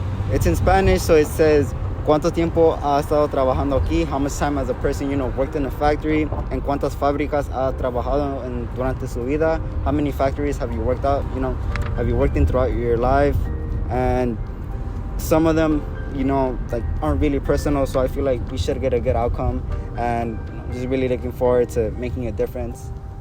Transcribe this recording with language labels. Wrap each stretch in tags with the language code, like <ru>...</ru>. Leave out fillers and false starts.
<en>It's in Spanish, so it says</en> <es>¿Cuánto tiempo ha estado trabajando aquí?</es> <en>How much time as a person, worked in a factory?</en> <es>¿En cuántas fábricas ha trabajado durante su vida?</es> <en>How many factories have you worked out? Have you worked in throughout your life? And some of them, aren't really personal, so I feel like we should get a good outcome, and just really looking forward to making a difference.</en>